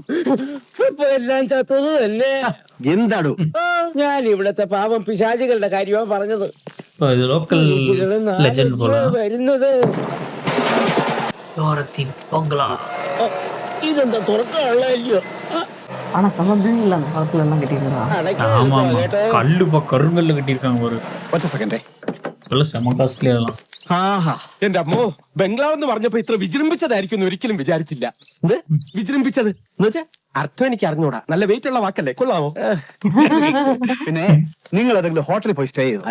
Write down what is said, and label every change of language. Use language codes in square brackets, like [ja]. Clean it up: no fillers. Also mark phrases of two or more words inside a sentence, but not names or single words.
[ml] ഇപ്പൊ എല്ലാം ചത്തത് തന്നെ. എന്താടോ? ഞാൻ ഇവിടത്തെ പാവം പിശാചികളുടെ കാര്യമാണ് പറഞ്ഞത്. [en] local legend [ml] പോലെ വരുന്നത്. ഡോറത്തി ബംഗ്ലാ. ഇതെന്താ തുറക്കാനുള്ളല്ലോ? [ta] ஆனா செம பில் இல்ல அந்த காலத்துல எல்லாம் கட்டியிருந்தா. ஆமா கல்லுப்பா கருங்கல்ல கட்டியிருக்காங்க. ஒரு [ml] ഒറ്റ സെക്കൻഡേ. സെമ കാസ്റ്റ്ലി ആണല്ലോ. എന്റെ അമ്മോ, ബംഗ്ലാവ് എന്ന് പറഞ്ഞപ്പോ ഇത്ര വിജൃംഭിച്ചതായിരിക്കും ഒരിക്കലും വിചാരിച്ചില്ല. വിജൃംഭിച്ചത് എന്നുവെച്ചാ അർത്ഥം എനിക്ക് അറിഞ്ഞൂടാ. നല്ല വെയിറ്റ് ഉള്ള വാക്കല്ലേ, കൊള്ളാമോ? പിന്നെ നിങ്ങൾ ഏതെങ്കിലും ഹോട്ടലിൽ പോയി സ്റ്റേ ചെയ്തു?